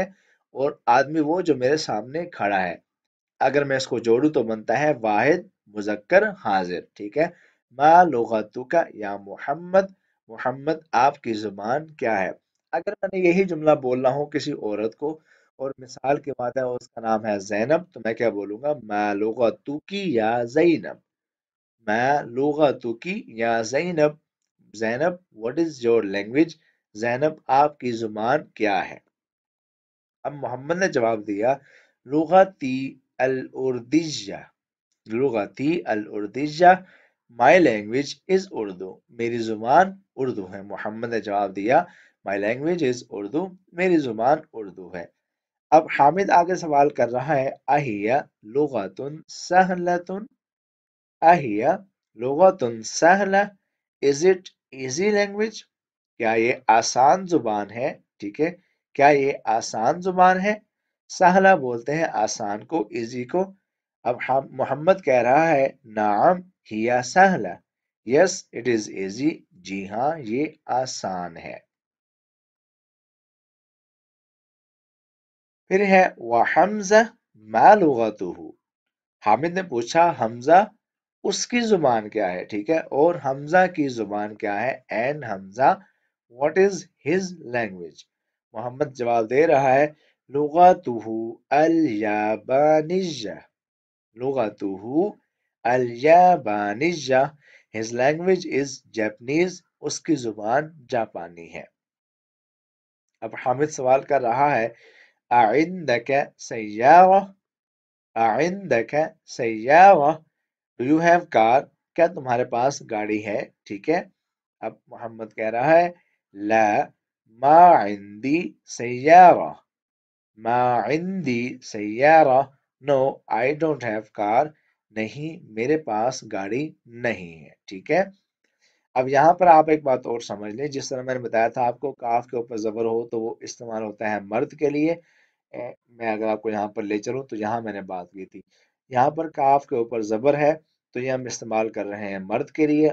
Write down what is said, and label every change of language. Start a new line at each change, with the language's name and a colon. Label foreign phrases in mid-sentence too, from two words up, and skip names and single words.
Urdu: اور آدمی وہ جو میرے سامنے کھڑا ہے. اگر میں اس کو جوڑوں تو بنتا ہے واحد مذکر حاضر. ٹھیک ہے.
Arabic: ما لغتک یا محمد.
Urdu: محمد آپ کی زبان کیا ہے؟ اگر میں نے یہی جملہ بولنا ہو کسی عورت کو اور مثال کے بعد ہے اس کا نام ہے زینب، تو میں کیا بولوں گا؟
Arabic: ما لغتک یا زینب. ما لغتک یا زینب.
Urdu: زینب
English: what is your language؟
Urdu: زینب آپ کی زبان کیا ہے؟ اب محمد نے جواب دیا
Arabic: لغتی الاردیہ. لغتی الاردیہ.
English: my language is Urdu.
Urdu: میری زبان اردو ہے. محمد نے جواب دیا
English: my language is Urdu.
Urdu: میری زبان اردو ہے. اب حامد آگے سوال کر رہا ہے
Arabic: اہیا لغتن سہلتن. اہیا لغتن سہلہ.
English: is it easy language?
Urdu: کیا یہ آسان زبان ہے؟ ٹھیک ہے. کیا یہ آسان زبان ہے؟ سہلہ بولتے ہیں آسان کو، ایزی کو. اب محمد کہہ رہا ہے
Arabic: نعم ہیا سہلہ.
English: yes it is easy.
Urdu: جی ہاں یہ آسان ہے. پھر ہے
Arabic: وحمزہ ما لغتہ.
Urdu: حامد نے پوچھا حمزہ اس کی زبان کیا ہے؟ ٹھیک ہے. اور حمزہ کی زبان کیا ہے؟
English: and Hamza what is his language?
Urdu: محمد جواب دے رہا ہے
Arabic: لغتہ الیابانیہ. لغتہ الیابانیہ.
English: his language is Japanese.
Urdu: اس کی زبان جاپانی ہے. اب حامد سوال کر رہا ہے
Arabic: اعندک سیارہ. اعندک سیارہ.
English: Do you have car؟
Urdu: کیا تمہارے پاس گاڑی ہے؟ ٹھیک ہے. اب محمد کہہ رہا ہے
Arabic: لا ما عندی سیارہ. ما عندی سیارہ.
English: No I don't have car.
Urdu: نہیں میرے پاس گاڑی نہیں ہے. ٹھیک ہے. اب یہاں پر آپ ایک بات اور سمجھ لیں، جس طرح میں نے بتایا تھا آپ کو کاف کے اوپر زبر ہو تو وہ استعمال ہوتا ہے مرد کے لیے. میں اگر آپ کو یہاں پر لے چلوں تو یہاں میں نے بات کی تھی یہاں پر کاف کے اوپر زبر ہے تو یہ ہم استعمال کر رہے ہیں مرد کے لیے.